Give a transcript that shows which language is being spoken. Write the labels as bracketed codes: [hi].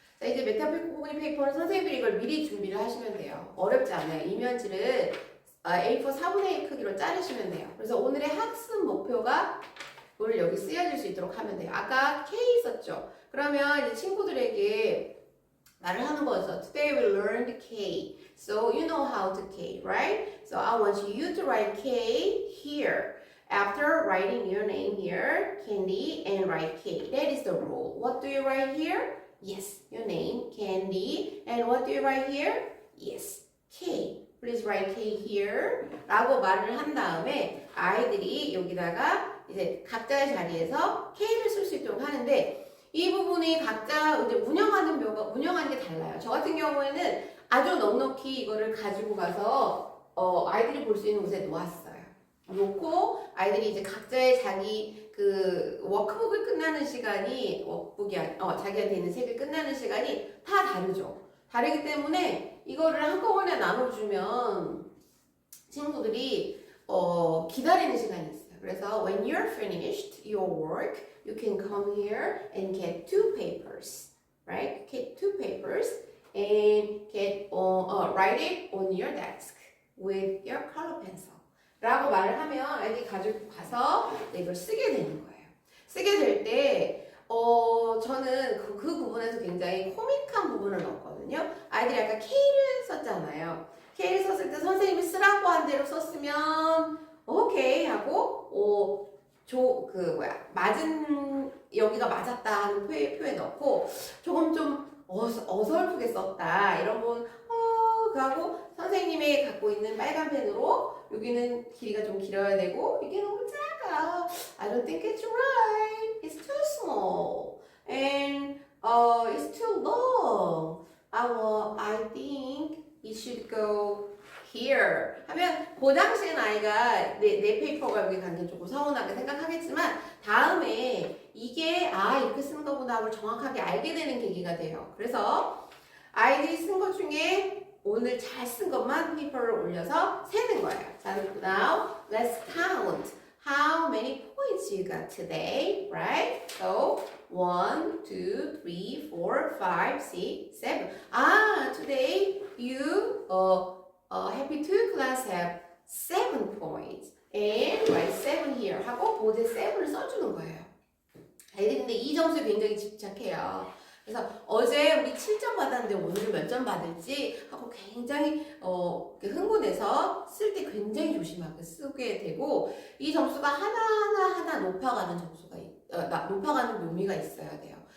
[ko] 자, 이제 메타코그닉 페이퍼는 선생님들이 이걸 미리 준비를 하시면 돼요. 어렵지 않아요. 이면지를 A4 4분의 1 크기로 자르시면 돼요. 그래서 오늘의 학습 목표가 오늘 여기 쓰여질 수 있도록 하면 돼요. 아까 K 있었죠? 그러면 이제 친구들에게 말을 하는 거죠. [en] Today we learned K. So you know how to K, right? So I want you to write K here. After writing your name here, Candy, and write K. That is the rule. What do you write here? Yes, your name, Candy. And what do you write here? Yes, K. Please write K here. [ko] 라고 말을 한 다음에 아이들이 여기다가 이제 각자의 자리에서 K를 쓸 수 있도록 하는데 이 부분이 각자 이제 운영하는 게 달라요. 저 같은 경우에는 아주 넉넉히 이거를 가지고 가서 아이들이 볼 수 있는 곳에 놓았어요. 놓고 아이들이 이제 각자의 자기 워크북을 끝나는 시간이 자기한테 있는 책을 끝나는 시간이 다 다르죠. 다르기 때문에 이거를 한꺼번에 나눠주면 친구들이 기다리는 시간이 있어요. [en] 그래서 when you're finished your work, you can come here and get 2 papers, right? Get 2 papers and write it on your desk with your color pencil. [ko] 라고 말을 하면 아이들이 가지고 가서 이걸 쓰게 되는 거예요. 쓰게 될 때 저는 그 부분에서 굉장히 코믹한 부분을 넣었거든요. 아이들이 아까 K를 썼잖아요. K를 썼을 때 선생님이 쓰라고 한 대로 썼으면 오케이 하고 여기가 맞았다 하는 표에 넣고 조금 좀 어설프게 썼다. 이런 분, 그하고 선생님이 갖고 있는 빨간 펜으로 여기는 길이가 좀 길어야 되고 이게 너무 작아. [en] I don't think it's right. It's too small. And it's too long. I think it should go here. [ko] 하면 그 당시엔 아이가 내 페이퍼가 여기 간 게 조금 서운하게 생각하겠지만 다음에 이게 이렇게 쓰는 거구나 하고 정확하게 알게 되는 계기가 돼요. 그래서 아이들이 쓴 것 중에 오늘 잘 쓴 것만 페이퍼를 올려서 세는 거예요. [en] 자, now let's count how many points you got today, right? So 1, 2, 3, 4, 5, 6, 7. Today you happy to class have 7 points and write 7 here [ko] 하고 보드에 7을 써주는 거예요. 아이들이 근데 이 점수에 굉장히 집착해요. 그래서 어제 우리 7점 받았는데 오늘은 몇 점 받을지 하고 굉장히 흥분해서 쓸 때 굉장히 조심하게 쓰게 되고 이 점수가 하나하나 높아가는 점수가 높아가는 묘미가 있어야 돼요.